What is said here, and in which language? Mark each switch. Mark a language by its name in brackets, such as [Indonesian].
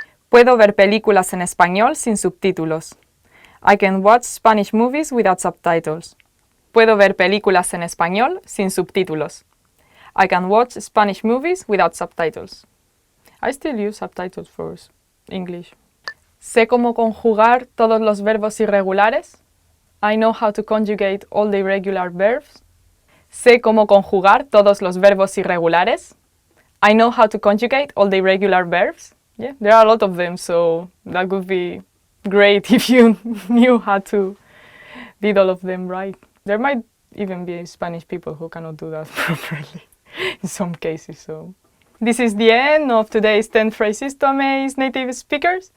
[Spanish] Puedo ver películas en español sin subtítulos. [English] I can watch Spanish movies without subtitles. [Spanish] Puedo ver películas en español sin subtítulos. [English] I can watch Spanish movies without subtitles. I still use subtitles for English. [Spanish] Sé cómo conjugar todos los verbos irregulares. [English] I know how to conjugate all the irregular verbs. [Spanish] Sé cómo conjugar todos los verbos irregulares. [English] I know how to conjugate all the irregular verbs. Yeah, there are a lot of them, so that would be great if you knew how to did all of them right. There might even be Spanish people who cannot do that properly in some cases. So this is the end of today's 10 phrases to amaze native speakers.